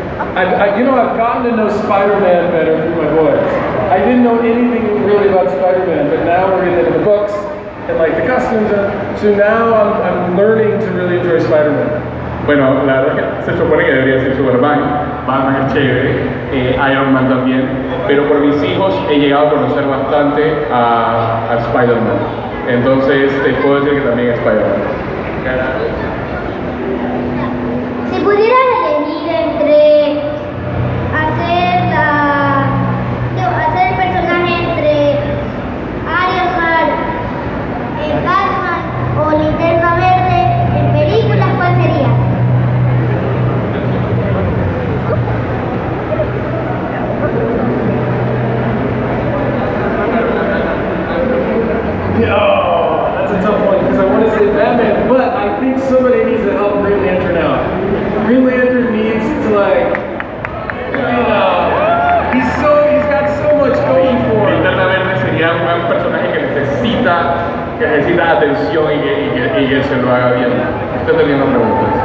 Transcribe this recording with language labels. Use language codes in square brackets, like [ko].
[en] I've gotten to know Spider-Man better through my boys. I didn't know anything really about Spider-Man, but now we're getting into the books and like the costumes. So now I'm learning to really enjoy Spider-Man. [es] Bueno, la verdad es que se supone que debería ser Superman, Batman es chévere, Iron Man también, pero por mis hijos he llegado a conocer bastante a Spider-Man, entonces te puedo decir que también es Spider-Man. Si pudieras elegir entre hacer el personaje entre Iron Man, Batman o Linterna Verde en películas, ¿cuál sería? [en] Oh, that's a tough one because I want to say Batman, but I think somebody needs to help Green Lantern out. Green Lantern needs to he's got so much going for him. [es] Linterna Verde sería un personaje que necesita atención y que se lo haga bien. Usted tenía una pregunta.